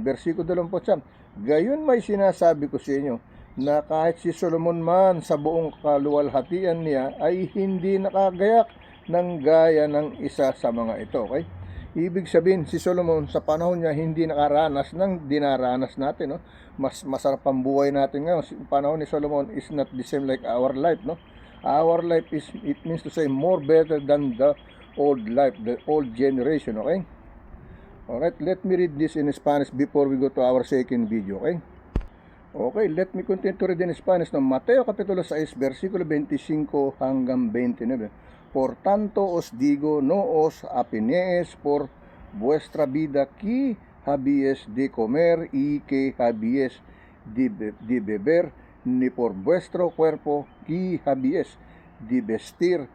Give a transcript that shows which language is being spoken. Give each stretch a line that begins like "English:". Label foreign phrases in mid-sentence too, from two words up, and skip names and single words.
Filipino: Versikulo 29, gayon may sinasabi ko sa inyo na kahit si Solomon man sa buong kaluwalhatian niya ay hindi nakagayak ng gaya ng isa sa mga ito, okay? Ibig sabihin, si Solomon sa panahon niya hindi nakaranas ng dinaranas natin, no? Mas masarap ang buhay natin ngayon. Sa panahon ni Solomon
English: is not the same like our life, no? Our life is, it means to say, more better than the old life, the old generation, okay? Alright, let me read this in Spanish before we go to our second video, okay? Okay, let me continue to read in Spanish, no?
Filipino: Mateo kapitulo 6, versikulo 25 hanggang 29.
Spanish: Por tanto os digo, no os apenees por vuestra vida que habíes de comer y que habíes de beber, ni por vuestro cuerpo que habíes de vestir.